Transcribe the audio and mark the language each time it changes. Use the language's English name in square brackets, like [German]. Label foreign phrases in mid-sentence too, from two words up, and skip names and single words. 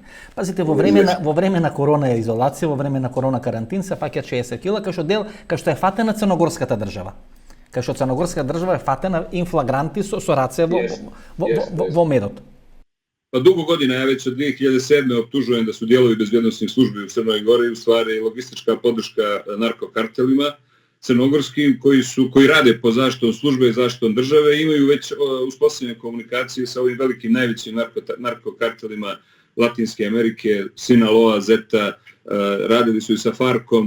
[Macedonian] Пазите, во време на корона изолација, во време на корона карантин се фаќаат 60 кила кај што е фатена црногорската држава. Кај што црногорската држава е фатена инфлагранти со раце во медот. [Serbian] Pa dugo godina, ja već od 2007. optužujem da su dijelovi bezbjednosnih službi u Crnoj Gori u stvari logistička podrška narkokartelima crnogorskim koji rade pod zaštitom službe i zaštitom države i imaju već uspostavljene komunikacije sa ovim velikim najvećim narkokartelima Latinske Amerike, Sinaloa, Zeta, radili su i sa Farkom.